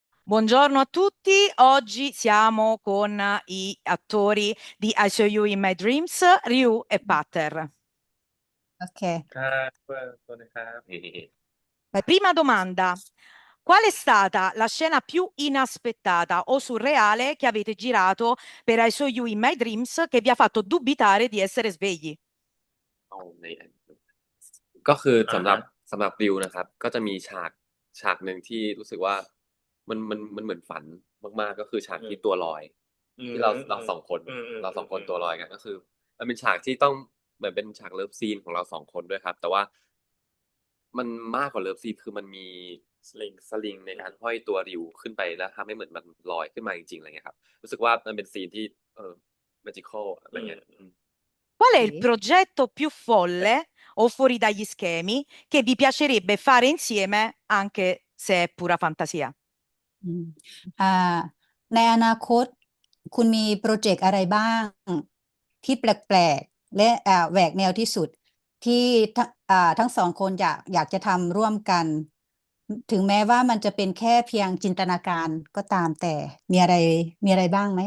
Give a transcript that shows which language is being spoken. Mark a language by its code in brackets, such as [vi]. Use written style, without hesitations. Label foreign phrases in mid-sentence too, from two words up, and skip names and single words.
[it] Buongiorno a tutti, oggi siamo con i attori di I Saw You in My Dreams, Ryu e Pater. [th] โอเค ครับสวัสดีครับ [it] Prima domanda, qual è stata la scena più inaspettata o surreale che avete girato per I Saw You in My Dreams che vi ha fatto dubitare di essere svegli? [th] เอาในอันก็คือสำหรับ อ่าฮะ สำหรับริวนะครับ ก็จะมีฉากหนึ่งที่รู้สึกว่ามันเหมือนฝันมากๆก็คือฉากที่ตัวลอย ที่เราสองคนเราสองคนตัวลอยกันก็คือมันเป็นฉากที่ต้องเหมือนเป็นฉากเลิฟซีนของเราสองคนด้วยครับ แต่ว่ามันมากกว่าเลิฟซีนคือมันมีสลิงในการห้อยตัวริวขึ้นไปแล้วทำให้เหมือนมันลอยขึ้นมาจริงๆอะไรเงี้ยครับรู้สึกว่ามันเป็นซีนที่magical อะไรเงี้ย [it] Qual è il [th] โอเค [it] progetto più folle o fuori dagli schemi che vi piacerebbe fare insieme anche se è pura fantasia? [th] อืมอ่าในอนาคตคุณมีโปรเจกต์อะไรบ้างที่แปลกๆและแหวกแนวที่สุดที่ทั้งสองคนอยากจะทำร่วมกัน ถึงแม้ว่ามันจะเป็นแค่เพียงจินตนาการก็ตามแต่มีอะไรบ้างไหม